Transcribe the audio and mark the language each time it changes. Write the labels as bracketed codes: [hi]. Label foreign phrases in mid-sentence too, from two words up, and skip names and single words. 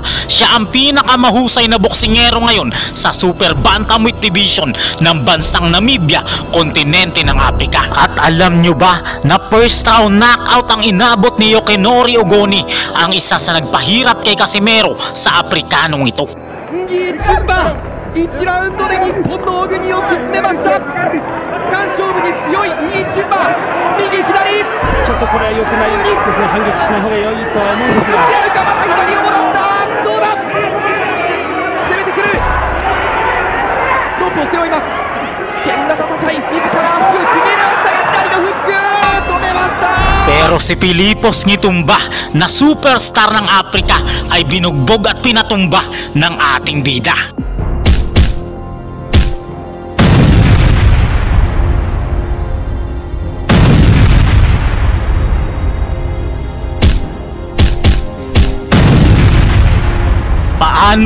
[tl] Siya ang pinakamahusay na boksingero ngayon sa Super Bantamweight Division ng bansang Namibia, kontinente ng Afrika. At alam nyo ba na [en] first round knockout [tl] ang inabot ni Yokinori Ogoni, ang isa sa nagpahirap kay Casimero sa Aprikanong ito. [ja] Ngichumba 1 ラウンドで日本の小国を沈めました。干勝負に強いNgichumba、右左ちょっとこれは良くないですね。反撃しない方が良いとは思うんですが、打ち合うか、また左をもらった。どうだ、攻めてくる。ロープを背負います。危険な戦い、自ら足を決め直したが左のフック止めました。 [tl] Pero si Pilipos Ngitumba na superstar ng Afrika ay binugbog at pinatumba ng ating bida. Paano?